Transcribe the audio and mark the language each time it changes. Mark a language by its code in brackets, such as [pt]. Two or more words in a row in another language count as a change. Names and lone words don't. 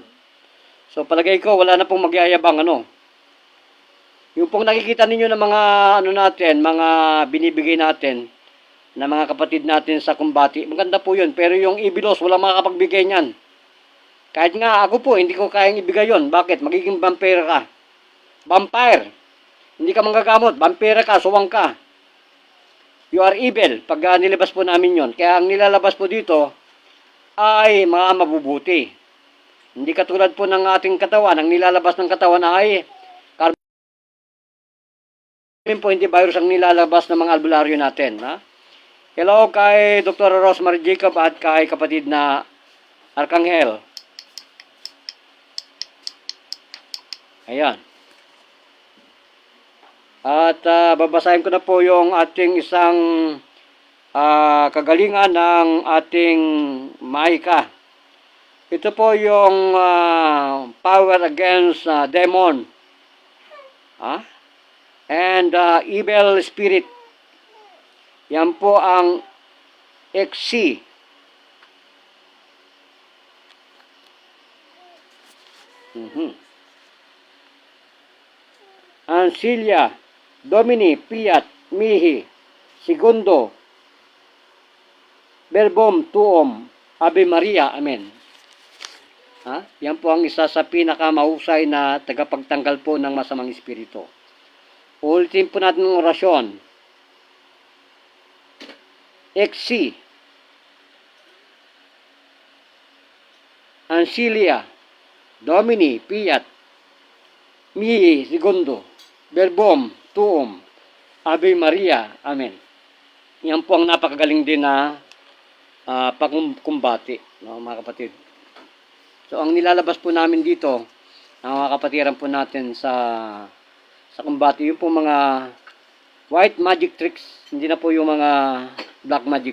[tl] So palagay ko, wala na pong magyayabang Yung pong nakikita ninyo ng mga mga binibigay natin, na mga kapatid natin sa kumbati, maganda po yun. Pero yung ibilos, wala makakapagbigay niyan. Kahit nga ako po, hindi ko kayang ibigay yun. Bakit? Magiging vampire ka. Vampire. Hindi ka manggagamot, vampira ka, suwang ka. [en] You are evil [tl] pag nilabas po namin yon. Kaya ang nilalabas po dito ay mga mabubuti. Hindi katulad po ng ating katawan, ang nilalabas ng katawan ay carbon po, hindi virus ang nilalabas ng mga albularyo natin. Hello kay Dr. Rosemary Jacob at kay kapatid na Arkanghel. Ayan. At babasahin ko na po yung ating isang kagalingan ng ating Maika. Ito po yung [en] power against demon and evil spirit. [tl] Yan po ang XC. Mhm. [la] Ancilia, Domini, Fiat, Mihi, Segundo, Verbum Tuum, Ave Maria, Amen. Ha? [tl] Yan po ang isa sa pinakamahusay na tagapagtanggal po ng masamang espiritu. Ulitin po natin ng orasyon. [la] Exi, Ancilia, Domini, Fiat, Mihi, Segundo, Verbum Tuum, Ave Maria, Amen. [tl] Yan po ang napakagaling din na pagkumbati, no, mga kapatid. So, ang nilalabas po namin dito, ang mga kapatiran po natin sa kumbati, yung po mga [en] white magic tricks, [tl] hindi na po yung mga [en] black magic.